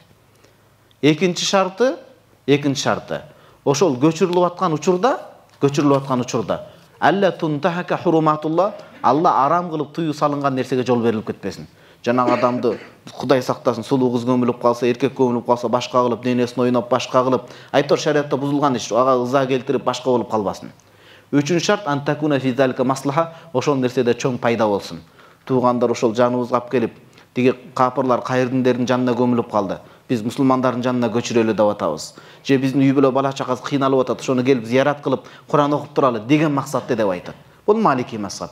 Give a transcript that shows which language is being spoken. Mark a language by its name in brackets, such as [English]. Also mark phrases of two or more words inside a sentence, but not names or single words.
[Kyrgyz] Экинчи шарты ошол көчүрүлүп аткан учурда [Arabic] ألا تنتهك حرمات الله, [Kyrgyz] Алла арам кылып туюу салынган нерсеге жол берилип кетпесин. Жанагы адамды Кудай сактасын, сулуу кыз көмүлүп калса, эркек көмүлүп калса, башка кылып, денесин ойноп, башка кылып, айтор шариатта бузулган иш, ага ыза келтирип башка болуп калбасын. Үчүнчү шарт [Arabic] أن تكون في ذلك مصلحة, [Kyrgyz] ошол нерседе чоң пайда болсун. Туугандар ошол жаныбызга алып келип, тиги капырлар кайрдиндердин жанына көмүлүп калды. Биз мусулмандардын жанына көчүрөлү деп атабыз. Же биздин үй бүлө бала чакасы кыйналып атат, ошону келип зиярат кылып, Куран окуп туралы деген максатта деп айтат. Бул Малики мазхаб.